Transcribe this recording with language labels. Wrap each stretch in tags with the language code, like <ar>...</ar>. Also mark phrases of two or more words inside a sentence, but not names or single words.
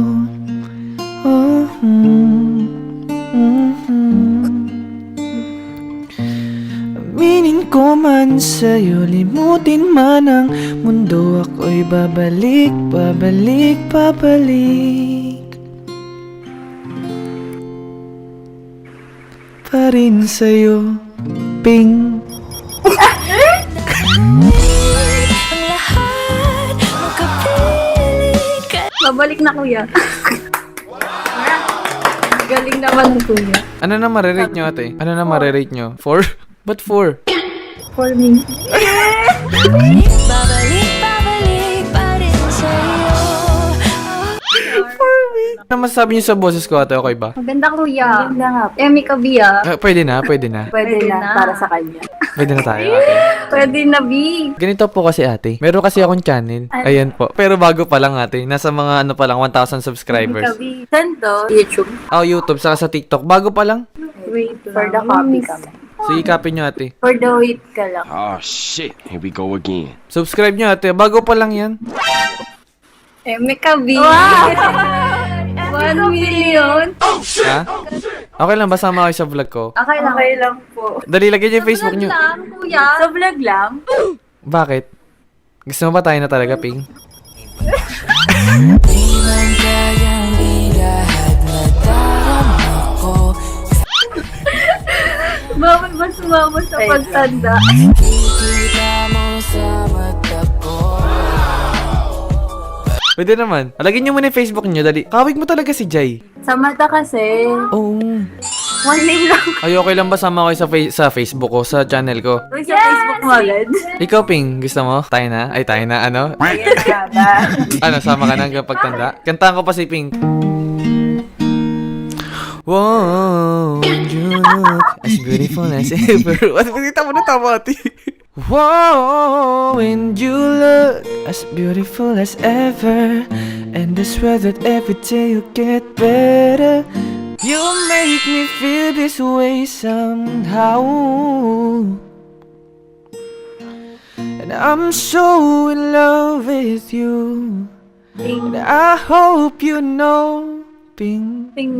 <tl>Oh, Aminin ko man sa'yo, limutin man ang mundo, ako'y babalik, babalik, babalik pa rin sa'yo, Ping. Babalik na kuya. Galing naman kuya. Ano na marirate nyo, ate? Ano na marirate nyo? 4? Ba't 4?</tl> <en>For me.</en> <tl>Ano masasabi nyo sa boses ko, ate? Okay ba? Maganda kuya. Maganda nga. Emi Kabia. Pwede na, pwede na. Pwede Pwede na na. para sa kanya. Pwede na tayo, ate. Pwede na, B. Ganito po kasi, ate. Meron kasi akong channel. Ayan po. Pero bago pa lang, ate. Nasa mga ano pa lang, 1,000 subscribers. Saan to? YouTube. Oh, YouTube, saka sa TikTok. Bago pa lang. Wait</tl> <en>For the copy kami.</en> <tl>Sige, copy nyo, ate.</tl> <en>For the wait ka lang. Oh shit, here we go again.</en> <tl>Subscribe nyo, ate. Bago pa lang yan. Emi Kabia. 1 million. Ha? Okay lang, basta sama kayo sa vlog ko. Okay lang. Okay lang po. Dali, lagyan nyo yung Facebook nyo. Lang, kuya. Sa vlog lang? Bakit? Gusto mo ba tayo na talaga, Ping? Bawal ba sumama sa pagtanda? Pwede naman. Lagyan nyo muna yung Facebook nyo, dali. Kawig mo talaga si Jai. Sa mata kasi. Oo.</tl> <en>One name lang.</en> <tl>Ay, okay lang ba sama kayo sa Facebook ko, sa channel ko? Uy, sa Facebook mo agad. Ikaw, Ping, gusto mo? Tayo na? Ay, tayo na, ano? Ayan nga ba? Ano, sama ka na hanggang pagtanda? Kantahan ko pa si Ping.</tl> <en>Whoa, you look as beautiful as ever. What?</en> <tl>Kita mo na tama, ati.</tl> <en>Whoa, when you look as beautiful as ever, and I swear that every day you get better. You make me feel this way somehow, and I'm so in love with you, and I hope you know, Ping.</en>